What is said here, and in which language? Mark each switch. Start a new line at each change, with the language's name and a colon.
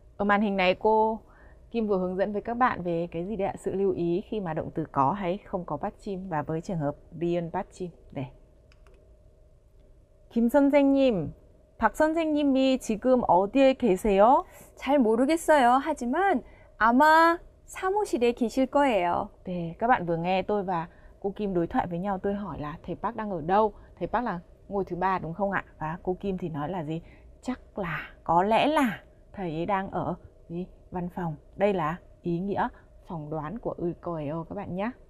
Vietnamese: Ở màn hình này cô Kim vừa hướng dẫn với các bạn về cái gì đấy ạ? Sự lưu ý khi mà động từ có hay không có 받침 và với trường hợp 리은 받침.
Korean: 네. 김 선생님, 박 선생님이 지금 어디에 계세요? 잘 모르겠어요. 하지만 아마 사무실에 계실 거예요.
Vietnamese: 네, các bạn vừa nghe tôi và cô Kim đối thoại với nhau. Tôi hỏi là thầy Park đang ở đâu? Thầy Park là ngôi thứ 3 đúng không ạ? Và cô Kim thì nói là gì? Chắc là, có lẽ là thầy ấy đang ở gì? Văn phòng. Đây là ý nghĩa phỏng đoán của 을 거예요 các bạn nhé.